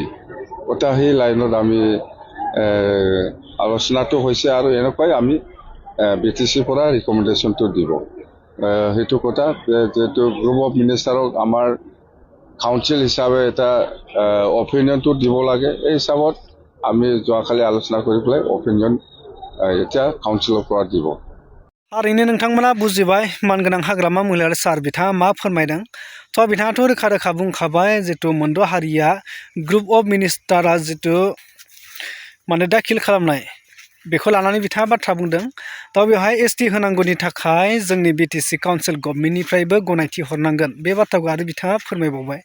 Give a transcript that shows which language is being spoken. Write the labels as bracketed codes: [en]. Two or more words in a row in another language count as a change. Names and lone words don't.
[as] ওটা সেই লাইনত আমি আলোচনাটো হৈছে আৰু এনেকুৱাই আমি BTC পৰা ৰিকমেণ্ডেশ্যনটো দিব। সেইটো কথা যেহেতু [en] group of minister [as] আমাৰ কাউন্সিল হিচাপে এটা অপিনিয়নটো দিব লাগে। এই হিচাপত আমি যোৱাকালি আলোচনা কৰি পেলাই অপিনিয়ন এতিয়া কাউন্সিলৰ পৰা দিব। [brx] थारैनो नोंथांमोना बुजिबाय मानगोनां हाग्रामा महिलारि सार बिथाङा मा फोरमायदों। थ' बिथाङाथ' रोखा रोखा बुंखाबाय जितु मोनद' हारिया [en] group of minister [brx] जितु माने दाखिल खालामनाय बेखौ लानानै बिथाङा बाथ्रा बुंदों। थ' बेवहाय ST होनांगौनि थाखाय जोंनि BTC [en] council government [brx] गनायथि हरनांगोन, बे बाथ्राखौ आरो बिथाङा फोरमायबावबाय।